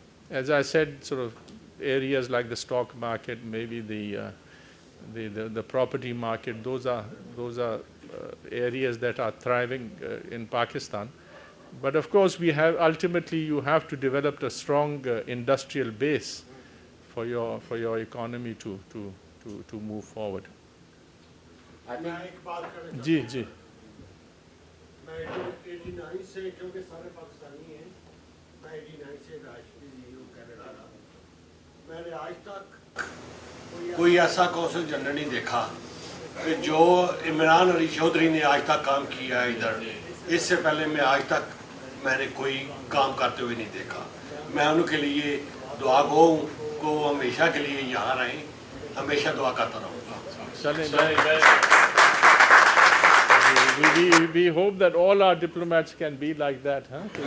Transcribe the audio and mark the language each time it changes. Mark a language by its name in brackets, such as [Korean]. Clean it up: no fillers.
[English] As I said, sort of areas like the stock market, maybe the property market, those are areas that are thriving in Pakistan. But of course, ultimately you have to develop a strong industrial base for your economy to move forward. [Urdu] جی جی میں 89 سے کیونکہ سارے پاکستانی ہیں میں 89 سے Rashtriya Canada رہا میں نے آج تک کوئی ایسا کونسل جنرل نہیں دیکھا کہ جو عمران علی چودھری نے آج تک کام کیا ہے ادھر. اس سے پہلے میں آج تک میں نے کوئی کام کرتے ہوئے نہیں دیکھا. میں ان کے لیے دعا گو ہوں کہ وہ ہمیشہ کے لیے یہاں رہیں, ہمیشہ دعا کرتا رہوں گا. [English] We hope that all our diplomats can be like that, huh?